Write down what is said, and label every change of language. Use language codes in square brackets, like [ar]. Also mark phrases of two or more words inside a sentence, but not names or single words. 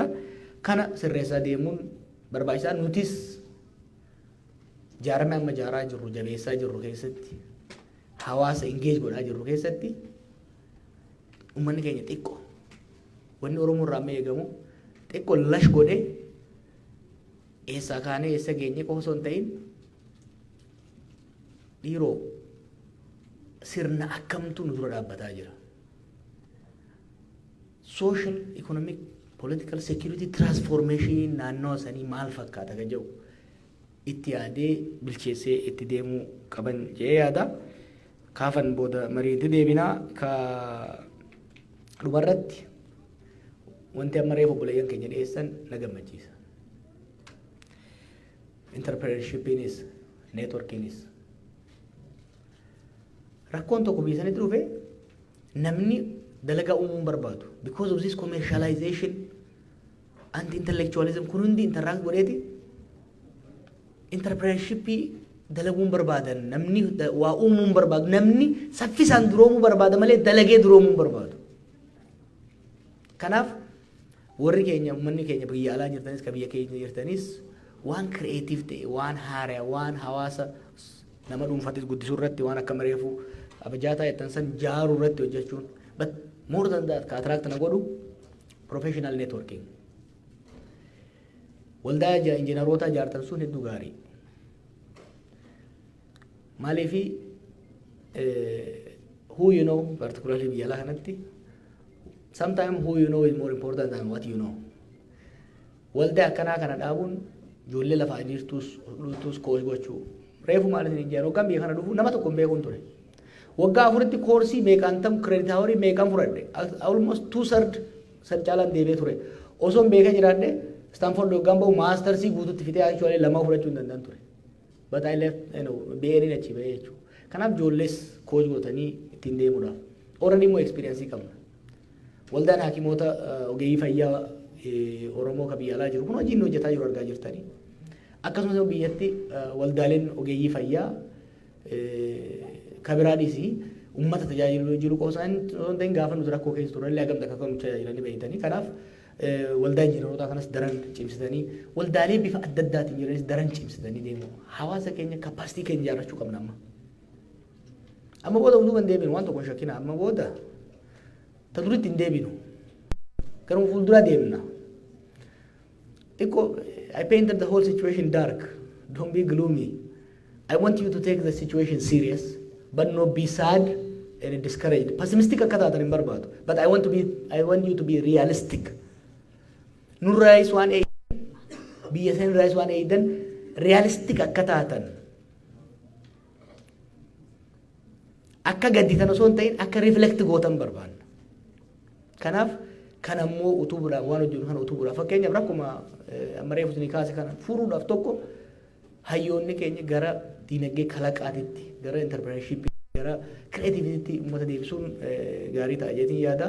[om] Kana sirreessaa deemuun barbaachisaa nutis jaarame amma jaaraa jirru jabeessaa jirru keessatti hawaasa engage godhaa jirru keessatti uummanni keenya xiqqoo wanni Oromoo irraa amma eegamu xiqqoo lash godhee eessaa kaanee eessa geenye qofa osoo hin ta'in dhiiroo sirna akkamtu nu dura dhaabbataa jira. [en] Social, economic, political, security transformation [om] naannoo sanii maal fakkaata ka jedhu itti yaadee bilcheessee itti deemuu qaban jee yaada. Kaafan booda mariitti deebinaa ka dhumarratti wanti amma reefu obboleeyyan keenya dhiyeessan na gammachiisa. Entrepreneurshippiinis networkiinis rakkoon tokko biyya sanitti dhufe namni dalagaa uumuun barbaadu [en] because of this commercialization and intellectualism [om] kun hundi interact godheeti entrepreneurshippii dalaguun barbaadan namni waa uumuun barbaadu namni saffisaan duroomuu barbaada malee dalagee duroomuu barbaadu. Kanaaf warri keenya uummanni keenya biyya alaa jirtanis ka biyya keenya jirtanis waan creative ta'e waan haaraa waan hawaasa nama dhuunfatis guddisuu irratti waan akka mareefu abjaataa jettan san jaaruu irratti hojjechuun [en] but more than that [om] ka attract na godhu [en] professional networking [om] waldaa injiinaroota jaartan sun hedduu gaarii maaliifi [en] who you know particularly [om] biyya alaa kanatti [en] sometimes who you know is more important than what you know. [om] Waldaa akkanaa kana dhaabuun ijoollee lafaa jirtus koos gochuu reefu maaliif hin ijaaruu kan biyya kana dhufu nama tokko beekuun ture. Waggaa afuritti koorsii meeqaan tam [en] credit hour [om] meeqaan fudhadhe almost 2/3 san caalaan deebee ture. Osoo beeka jiraadhe Stanford waggaan bahu maastersii guututti fitee actually lama fudhachuu hin danda'an ture. [en] But I left [om] beerin achi bahee jechuudha. Kanaaf ijoollees koos gootanii ittiin deemuudhaaf. Already immoo experience qabna. Waldaan hakimoota ogeeyyii fayyaa Oromoo ka biyya alaa jiru kun hojiin hojjetaa jiru argaa jirtanii. Akkasumas biyyatti waldaaleen ogeeyyii fayyaa ka biraadhis uummata tajaajiluu jiru qosaan ta'in gaafa nuti rakkoo keessa turallee hagamta akka nu tajaajilanii beeytanii. Kanaaf waldaa injiinarootaa kanas daran cimsitanii waldaalee bifa adda addaatiin jiranis daran cimsitanii deemu. Hawaasa keenya kapasitii keenya ijaarrachuu qabna amma. Amma booda utuu hin deebinu waan tokko shakkina amma booda ta duritti hin deebinu. Garuu fuuldura deemna. [en] I painted the whole situation dark. Don't be gloomy. I want you to take the situation serious, but not be sad and discouraged. [om] Pessimistic akka taatan hin barbaadu. [en] But I want you to be realistic. [om] Nurraa is waan biyya san irraa is waan eeydan realistic akka taatan. Akka gadditan osoo hin ta'in akka reflect gootan barbaanna. Kanaaf kan ammoo utubuudhaaf waan hojjennu kana utubuudhaaf fakkeenyaaf rakkuma amma reefu isinii kaase kana furuudhaaf tokko hayyoonni keenya gara diinagdee kalaqaatitti gara entrepreneurship gara creativity uummata deebisuun gaarii ta'a jeetiin yaada.